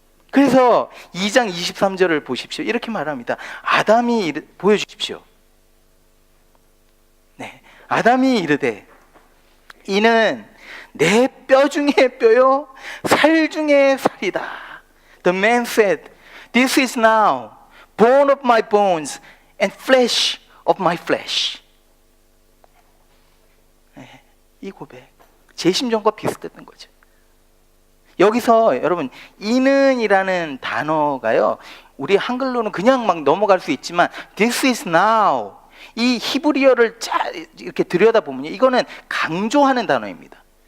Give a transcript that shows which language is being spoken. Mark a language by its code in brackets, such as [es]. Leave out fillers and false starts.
[ko] 그래서 2장 23절을 보십시오. 이렇게 말합니다. 아담이 보여주십시오. 네, 아담이 이르되 이는 내 뼈 중에 뼈요 살 중에 살이다. [en] The man said, This is now bone of my bones and flesh of my flesh. [ko] 네, 이 고백 제 심정과 비슷했던 거죠. 여기서 여러분 이는이라는 단어가요, 우리 한글로는 그냥 막 넘어갈 수 있지만 [en] This is now, [ko] 이 히브리어를 이렇게 들여다보면 이거는 강조하는 단어입니다.